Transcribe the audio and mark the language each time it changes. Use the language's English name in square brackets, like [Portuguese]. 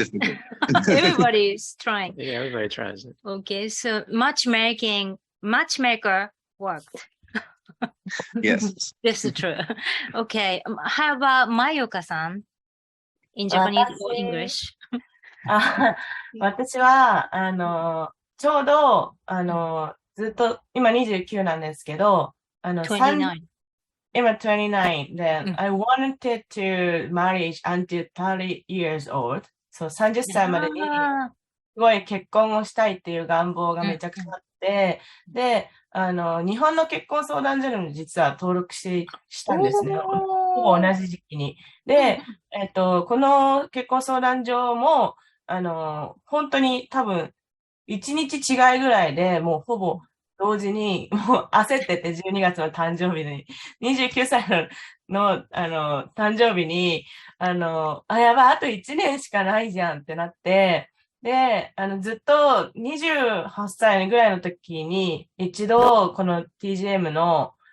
[English] It's difficult. Everybody is trying. Yeah, everybody tries it. Okay, so matchmaker worked. Yes. This is true. Okay, how about Mayuka-san in Japanese or English? [Japanese] 私は、ちょうど、ずっと、今29なんですけど、 29. 今29で、 [English] I wanted to marry until 30 years old. [Japanese] そう、30歳までに、すごい結婚をしたいっていう願望がめちゃくちゃあって、で、日本の結婚相談所にも実は登録したんですね。ほぼ同じ時期に。で、この結婚相談所も、本当に多分、1日違いぐらいでもうほぼ同時に、もう焦ってて12月の誕生日に、29歳の誕生日に、やばい、あと1年しかないじゃんってなって、で、ずっと28歳ぐらいの時に、一度、この TJM の、